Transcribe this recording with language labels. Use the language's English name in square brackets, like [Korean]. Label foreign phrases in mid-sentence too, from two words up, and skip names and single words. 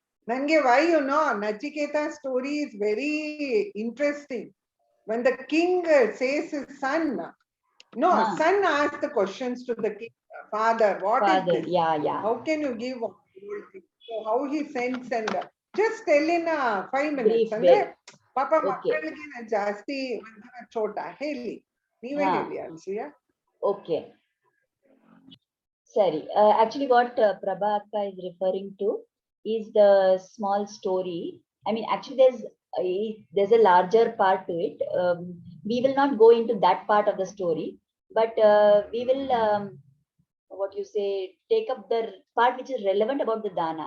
[English] Nange, why you know Nachiketa story is very interesting. When the king says his son, son asked the questions to the king, father, what is this? Yeah. How can you give all things? So how he sends and just tell in 5 minutes. [Kannada] ಅಂದ್ರೆ, ಪಾಪ, ಮಕ್ಕಳ್ಗೆ ಜಾಸ್ತಿ ಚೋಟ. ಹೇಳಿ. ನೀವೇ ಹೇಳಿ, Ansuya. [English] Okay. Sorry. Actually, what Prabha Akka is referring to is the small story. I mean, actually, there's a larger part to it. We will not go into that part of the story, but we will, take up the part which is relevant about the dana.